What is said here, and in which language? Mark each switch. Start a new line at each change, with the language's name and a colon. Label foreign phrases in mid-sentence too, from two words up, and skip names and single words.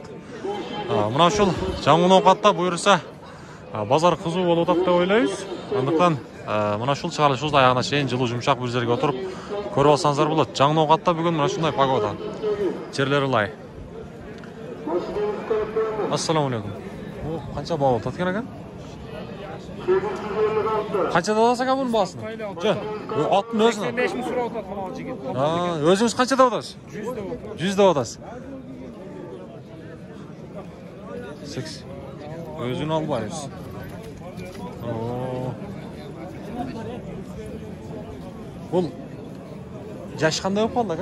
Kyrgyz: Мына ушул жаңы ноокатта буюрса базар кызуу болуп атат деп ойлойбуз. Андыктан мына ушул чыгарылышыбызды аягына чейин жылуу жумшак бир жерге отуруп көрүп алсаңыздар болот. Жаңы ноокатта бүгүн мына ушундай погода. Жерлери ылай. Ассаламу алейкум. Канча баа болуп аткан экен?
Uzbek: Qanchada olasiz aka buni bahsini? Otni o'zini. 85 ming so'rab o'tadi mana jigit. O'zingiz qanchada olasiz? 100 da olasiz. 6. O'zini olmaysiz. Bu yaş qanday bo'lib qoldi aka?